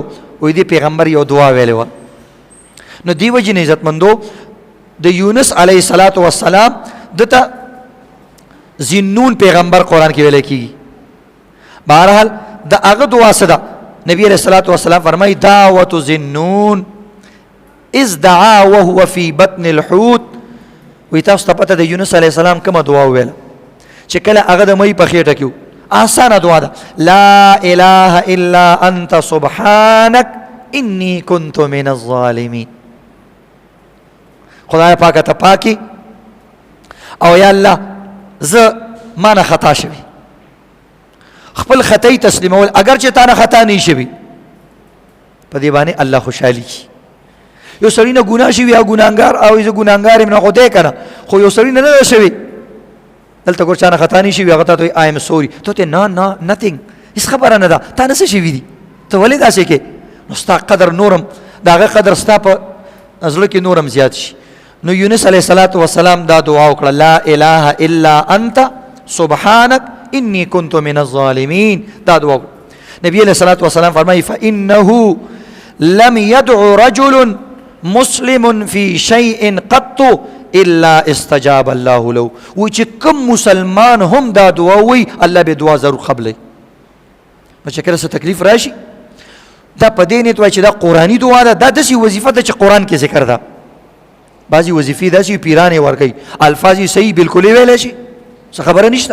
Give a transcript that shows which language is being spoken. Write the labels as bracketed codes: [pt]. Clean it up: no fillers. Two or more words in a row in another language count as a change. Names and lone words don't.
[ps] وایي دې پیغمبر یو دعا ویلې وه. نو دې وجې نه عزتمندو د یونس علیه الصلاة والسلام دته ذی-النون پیغمبر قرآن کې ویلی کېږي. بهرحال د هغه دعا څه ده؟ نبی علیہ الصلوۃ والسلام فرمایي [ar] دعوت ذی-النون اذ دعا وهو فی بطن الحوت. [ps] وی تاسو ته پته د یونس علیہ السلام کومه دعا وویله چې کله هغه د مئی په خېټه کې و؟ آسانه دعا ده، [ar] لا اله الا انت سبحانک انی کنت من الظالمین. [ps] خدای پاکه ته پاکی او یا الله زه ما نه خطا شوي. خپل خطای تسلیمول اگر چې تا نه خطا نه شوي په دې باندې الله خوشحالي کی. یو سړی نه ګناه شوي یا ګناهګار او زه ګناهګار یم نه خو دی که نه، خو یو سړی نه نه شوي دلته ګور چا نه خطا نه شوي هغه ته ته [en] I am sorry, [ps] ته ته نه نتینګ هېڅ خبره نه ده، تا نه څه شوي دي، ته ولې داسې کې؟ نو ستا قدر نورم د هغه قدر ستا په زړه کې نورم زیات شي. نو یونس علیه الصلاة والسلام دا دعا وکړه [ar] لا اله الا انت سبحانک انی کنت من الظالمین. [ps] دا دعا نبی علیہ الصلوۃ والسلام فرمایي [ar] فانه لم يدع رجل مسلم في شيء قط الا استجاب الله له. [ps] و چې کوم مسلمان هم دا دعا وي الله به دعا ضرور قبلوي. نو چې کله څه تکلیف راشي دا په دې نیت وایي چې دا قرآني دعا ده، دا داسې وظیفه ده چې قرآن کې ذکر ده. بعضې وظیفې داسې پیران یې ورکوي الفاظ یې صحیح بالکل یې ویلی شي څه خبره نشته.